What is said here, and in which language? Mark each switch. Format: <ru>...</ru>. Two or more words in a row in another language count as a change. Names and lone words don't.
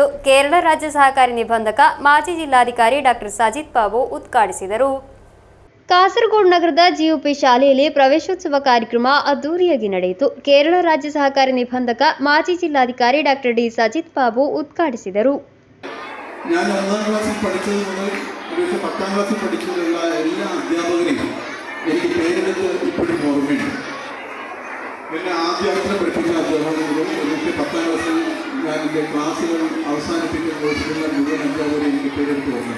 <kn>ಕೇರಳ ರಾಜ್ಯ ಸಹಕಾರಿ ನಿಬಂಧಕ, ಮಾಜಿ ಜಿಲ್ಲಾಧಿಕಾರಿ ಡಾಕ್ಟರ್ ಸಾಜಿದ್ ಬಾಬು ಉದ್ಘಾಟಿಸಿದರು. ಕಾಸರಗೋಡು ನಗರದ ಜಿಒಪಿ ಶಾಲೆಯಲ್ಲಿ ಪ್ರವೇಶೋತ್ಸವ ಕಾರ್ಯಕ್ರಮ ಅದ್ದೂರಿಯಾಗಿ ನಡೆಯಿತು. ಕೇರಳ ರಾಜ್ಯ ಸಹಕಾರಿ ನಿಬಂಧಕ, ಮಾಜಿ ಜಿಲ್ಲಾಧಿಕಾರಿ ಡಾಕ್ಟರ್ ಡಿ ಸಾಜಿದ್ ಬಾಬು ಉದ್ಘಾಟಿಸಿದರು.</kn> <ml>ഞാൻ 1ാം ക്ലാസ്സിൽ പഠിച്ചത് മുതൽ ഒരു 10ാം ക്ലാസ്സിൽ പഠിച്ചിട്ടുള്ള എല്ലാ അധ്യാപകരെയും എനിക്ക് പേരെടുത്ത് ഇപ്പോഴും ഓർമ്മയുണ്ട്. എന്നെ ആദ്യമായിട്ട് പഠിപ്പിച്ച അധ്യാപകരും എനിക്ക് 10ാം ക്ലാസ്സിൽ ഞാൻ എൻ്റെ ക്ലാസ്സുകൾ അവസാനിപ്പിക്കുന്ന ദിവസങ്ങളിലെ മുഴുവൻ അധ്യാപകരെ എനിക്ക് പേരെടുത്ത് ഓർമ്മയുണ്ട്.</ml>